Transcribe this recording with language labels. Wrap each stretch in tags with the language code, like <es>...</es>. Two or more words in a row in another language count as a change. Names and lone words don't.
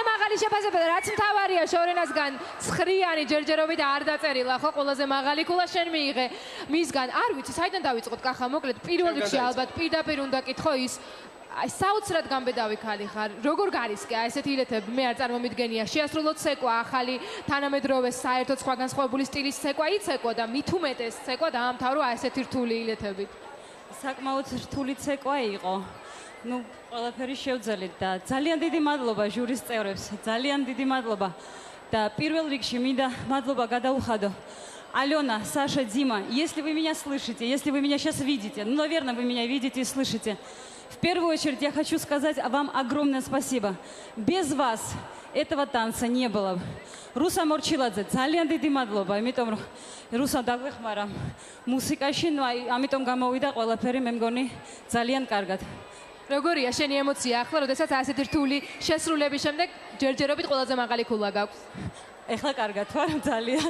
<ka>მაღალი შეფასება და რაც მთავარია შორენასგან ცხრიანი ჯერჯერობით არ დაწერილა ხო ყველაზე მაღალი ქულა შენ მიიღე მისგან არ ვიცი საიდან დავიწყოთ კახა მოკლედ პირველ რიგში ალბათ პირდაპირ უნდა კითხო ის აი საოცრად გამბედავი ქალი ხარ როგორ გარისკე აი ესეთი ილეთები მე არ წარმომიდგენია შეასრულოთ ცეკვა ახალი თანამედროვე საერთოდ სხვა განსხვავებული სტილის ცეკვა იცეკვა და მით უმეტეს ცეკვა დაამთავრო აი ესეთი რთული ილეთებით საკმაოდ რთული ცეკვა იყო ну ყველაფერი შევძელით და ძალიან დიდი მადლობა ჟურის წევრებს ძალიან დიდი მადლობა და პირველ რიგში მინდა მადლობა გადაუხადო</ka> <ru>Алена, Саша, Дима, если вы меня слышите, если вы меня сейчас видите, ну, наверное, вы меня видите и слышите, в первую очередь я хочу сказать вам огромное спасибо. Без вас этого танца не было. Руса Морчиладзе,</ru> <ka>ძალიან დიდი მადლობა, იმიტომ რომ რუსა დაგვეხმარა მუსიკაში, ну, ამიტომ გამოვიდა ყველაფერი, მე მგონი, ძალიან კარგად. როგორია შენი ემოცია ახლა, როდესაც ასეთი რთული შესრულების შემდეგ ჯერჯერობით ყველაზე მაღალი ქულა გაქვს? ეხლა კარგად ვარ ძალიან.</ka>